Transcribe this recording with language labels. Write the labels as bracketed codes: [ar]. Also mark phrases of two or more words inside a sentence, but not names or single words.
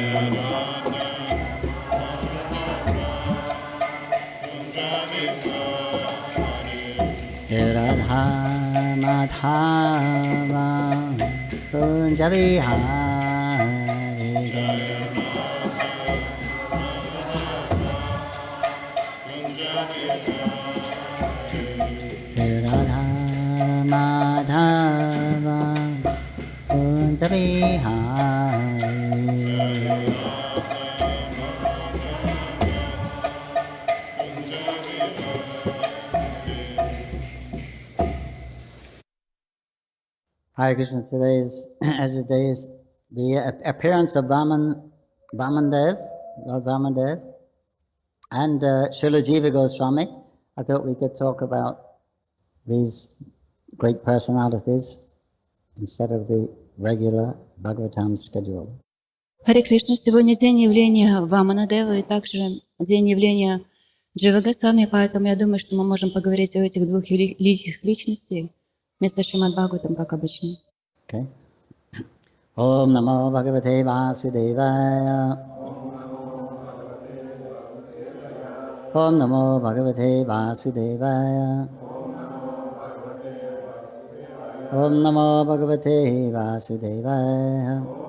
[sa] Radha Madhava Kunja Vihari Radha Madhava Kunja Vihari [en] Hare Krishna, today is, as the day is the appearance of Vamanadeva, Lord Vamanadeva, and Srila Jiva Goswami. I thought we could talk about these great personalities instead of the regular Bhagavatam schedule. [ru] Харе Кришна, сегодня день явления Ваманадевы и также день явления Дживы Госвами, поэтому я думаю, что мы можем поговорить о этих двух великих личностях вместо Шримад Бхагаватам, как обычно. [en] Okay. [sa] ॐ नमो भगवते वासुदेवाय. ॐ नमो भगवते वासुदेवाय. ॐ नमो भगवते वासुदेवाय.